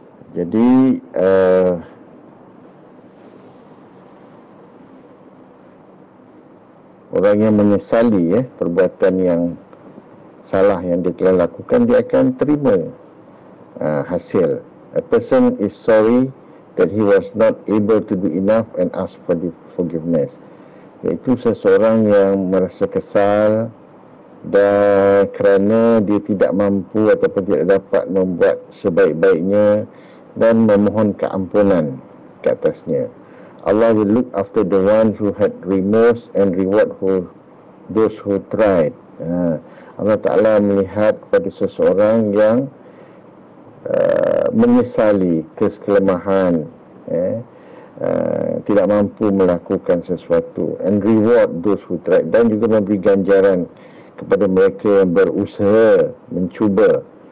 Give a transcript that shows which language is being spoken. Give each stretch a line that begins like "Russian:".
Malay: Jadi orang yang menyesali perbuatan yang salah yang dia telah lakukan, dia akan terima hasil.
English: A person is sorry that he was not able to do enough and ask for the forgiveness.
Malay: Iaitu seseorang yang merasa kesal dan kerana dia tidak mampu ataupun tidak dapat membuat sebaik-baiknya dan memohon keampunan ke atasnya.
English: Allah will look after the ones who had remorse and reward those who tried.
Malay: Allah Ta'ala melihat pada seseorang yang menyesali kelemahan, tidak mampu melakukan sesuatu,
English: and reward those who tried,
Malay: dan juga memberi ganjaran kepada mereka yang berusaha mencuba.